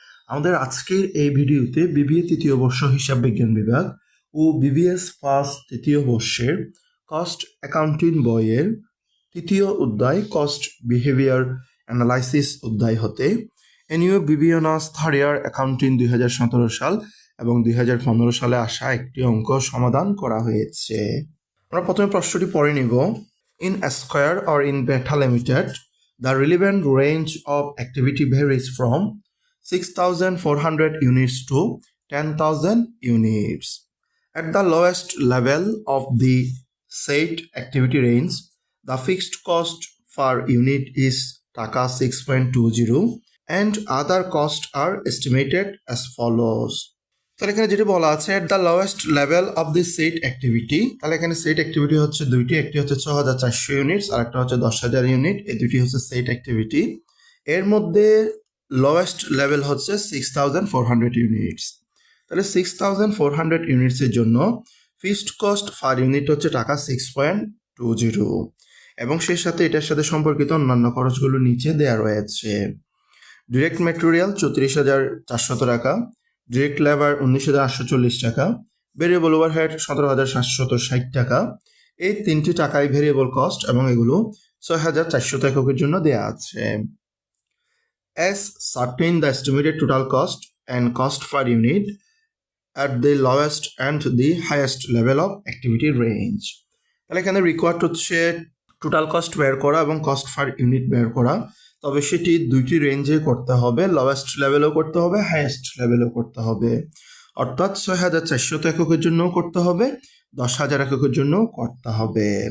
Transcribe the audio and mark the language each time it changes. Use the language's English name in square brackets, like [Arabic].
[Bangla] আমাদের আজকের এই ভিডিওতে বিবিএ তৃতীয় বর্ষ হিসাব বিজ্ঞান বিভাগ ও বিবিএস ফার্স্ট তৃতীয় বর্ষের কস্ট অ্যাকাউন্টিং বইয়ের তৃতীয় অধ্যায় কস্ট বিহেভিয়ার অ্যানালাইসিস অধ্যায় হতে NU BBA honours third year accounting 2017 সাল এবং 2015 সালে আসা একটি অঙ্ক সমাধান করা হয়েছে। আমরা প্রথমে প্রশ্নটি পড়ে নিব। [English] In Esquire or in Beta Limited, the relevant range of activity varies from 6,400 units to 10,000 units. At the lowest level of the said activity range, the fixed cost per unit is Taka 6.20 and other costs are estimated as follows. [Bangla] তাহলে এখানে যেটা বলা আছে [English] at the lowest level of the set activity, [Bangla] তাহলে এখানে set activity হচ্ছে দুইটি, একটি হচ্ছে 6,400 ইউনিটস আর একটা হচ্ছে 10,000 ইউনিট। এই দুটি হচ্ছে সেট অ্যাক্টিভিটি। এর মধ্যে লোয়েস্ট লেভেল হচ্ছে 6,400 ইউনিটস। তাহলে 6,400 ইউনিটসের জন্য ফিক্সড কস্ট পার ইউনিট হচ্ছে টাকা 6.20 এবং সেই সাথে এটার সাথে সম্পর্কিত অন্যান্য খরচগুলো নিচে দেওয়া রয়েছে। ডিরেক্ট ম্যাটেরিয়াল 34,400 টাকা, ডিরেক্ট লেবার 19,840 টাকা, ভেরিয়েবল ওভারহেড 17,760 টাকা। এই তিনটি টাকাই ভেরিয়েবল কস্ট এবং এগুলো 6,400 এককের জন্য দেওয়া আছে। [English] As certain the estimated total cost and cost per unit at the lowest and the highest level of activity range. [Bangla] তাহলে এখানে রিকোয়ার্ড হচ্ছে টোটাল কস্ট বের করা এবং কস্ট পার ইউনিট বের করা, তবে সেটি দুইটি রেঞ্জে করতে হবে, লোয়েস্ট লেভেলও করতে হবে, হাইয়েস্ট লেভেলও করতে হবে। অর্থাৎ 6,400 এককের জন্যও করতে হবে, 10,000 এককের জন্যও করতে হবে।